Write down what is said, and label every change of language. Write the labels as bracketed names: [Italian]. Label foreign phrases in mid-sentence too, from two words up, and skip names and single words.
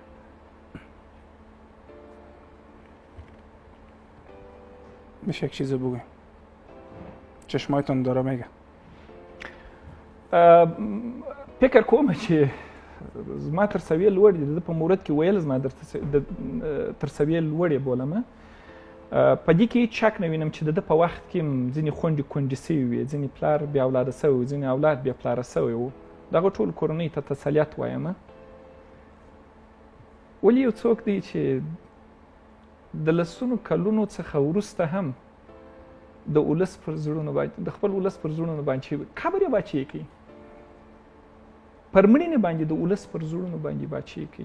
[Persian] میشه یک چیز بگویم؟ چشمایتان داره میگه. [Pashto] فکر کوم چې زما تر سویې لوړ دي. د ده په مورد کې ویل زما تر سویې لوړ یې بولم. په دې کې هېڅ شک نه وینم چې د ده په وخت کې ځینې خویندې کونډې سوي وې، ځینې پلار بې اولاده سوی و، ځینې اولاد بې پلاره سوی و. دغه ټولو کورنیو ته تسلیت وایم. ولې یو څوک دی چې د لسونو کلونو څخه وروسته هم د ولس پر زړونو باندې د خپل ولس پر زړونو باندې قبر یې باچې کوي، پر مړینې باندې د ولس پر زړونو باندې باچې کوي.